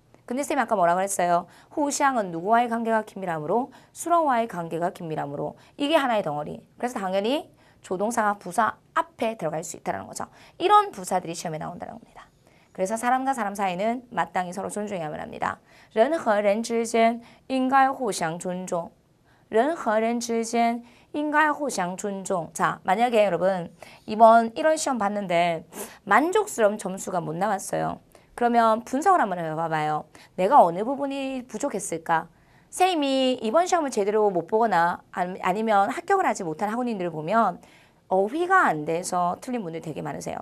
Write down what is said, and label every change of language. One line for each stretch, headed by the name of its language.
Korean: 근데 쌤이 아까 뭐라 그랬어요? 후샹은 누구와의 관계가 긴밀함으로 수로와의 관계가 긴밀함으로 이게 하나의 덩어리. 그래서 당연히 조동사가 부사 앞에 들어갈 수 있다는 거죠. 이런 부사들이 시험에 나온다는 겁니다. 그래서 사람과 사람 사이는 마땅히 서로 존중해야만 합니다.
Chinese: 人和人之间应该互相尊重.人和人之间应该互相尊重.
Korean: 자, 만약에 여러분 이번 1월 시험 봤는데 만족스러운 점수가 못 나왔어요. 그러면 분석을 한번 해봐봐요. 내가 어느 부분이 부족했을까? 쌤이 이번 시험을 제대로 못 보거나 아니면 합격을 하지 못한 학우님들을 보면 어휘가 안 돼서 틀린 분들이 되게 많으세요.